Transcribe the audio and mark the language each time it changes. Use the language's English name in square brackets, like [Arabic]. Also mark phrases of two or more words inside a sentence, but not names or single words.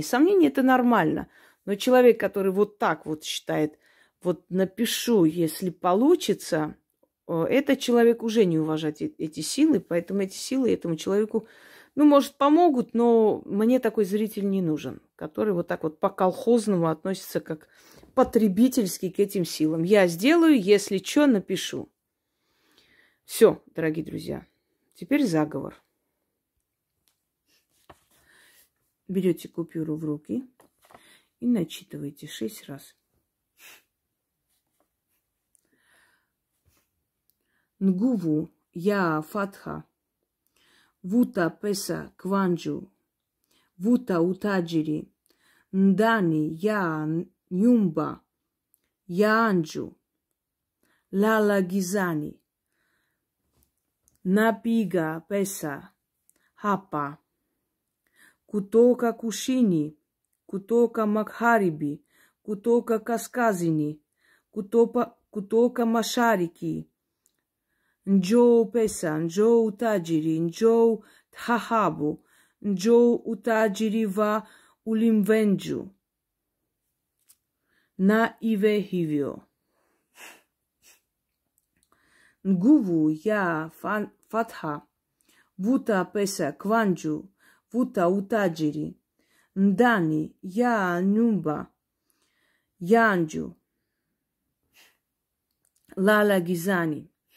[Russian] Сомнение – это нормально. Но человек, который вот так вот считает, вот напишу, если получится, этот человек уже не уважает эти силы, поэтому эти силы этому человеку, ну, может, помогут, но мне такой зритель не нужен, который вот так вот по-колхозному относится как потребительски к этим силам. Я сделаю, если что, напишу. Все, дорогие друзья. Теперь заговор. Берете купюру в руки и начитываете 6 раз. [Swahili] Nguvu ya fatha, vuta pesa kwanju, vuta utajiri, ndani ya nyumba, ya anju, lala gizani, napiga pesa, hapa, kutoka kusini, kutoka magharibi, kutoka kaskazini, kutoka mashariki, Njoo pesa, njoo utajiri, njoo dhahabu, njoo utajiri wa ulimwengu. Na iwe hivyo. Nguvu ya fatha, vuta pesa kwanju, vuta utajiri, ndani ya nyumba yangu, lala gizani.